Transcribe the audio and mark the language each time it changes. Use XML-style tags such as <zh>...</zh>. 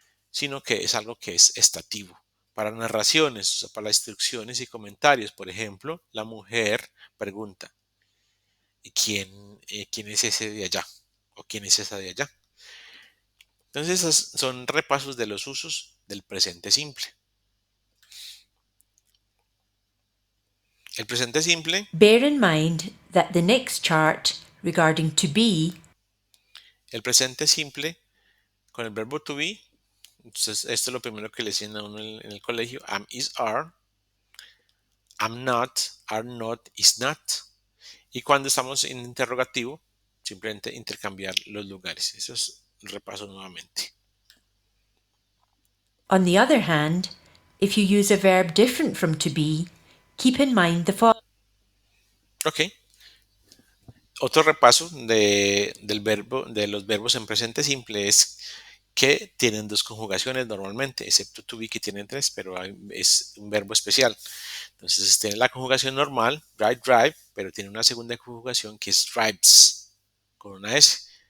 <es>Sino que es algo que es estativo. Para narraciones, o sea, para instrucciones y comentarios, por ejemplo, la mujer pregunta, ¿quién es ese de allá? ¿O quién es esa de allá? Entonces, esos son repasos de los usos del presente simple. El presente simple,</es> <en>Bear in mind that the next chart regarding to be</en> <es>el presente simple con el verbo to be, entonces esto es lo primero que le enseñan a uno en el colegio, am is are, am not, are not, is not. Y cuando estamos en interrogativo, simplemente intercambiar los lugares. Eso es repaso nuevamente.</es> <en>On the other hand, if you use a verb different from to be, keep in mind the following. Ok.</en> <es>Otro repaso de los verbos en presente simple es que tienen dos conjugaciones normalmente, excepto to be que tienen tres, pero es un verbo especial. Entonces tiene la conjugación normal, drive, pero tiene una segunda conjugación que es drives, con una S.</es>